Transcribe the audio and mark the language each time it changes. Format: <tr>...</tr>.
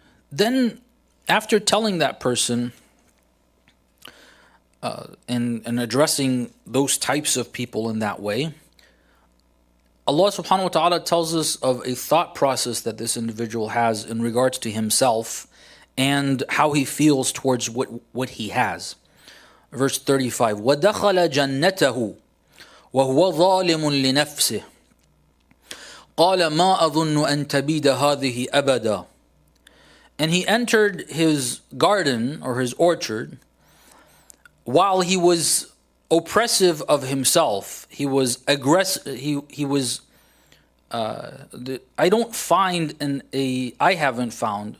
<en>Then, after telling that person and addressing those types of people in that way, Allah subhanahu wa ta'ala tells us of a thought process that this individual has in regards to himself and how he feels towards what he has. Verse 35,</en> <ar>وَدَخَلَ جَنَّتَهُ وَهُوَ ظَالِمٌ لِنَفْسِهِ قَالَ مَا أَظُنُّ أَن تَبِيدَ هَذِهِ أَبَدًا.</ar> <en>And he entered his garden or his orchard while he was oppressive of himself. He was aggressive. He was. I don't find I haven't found.</en>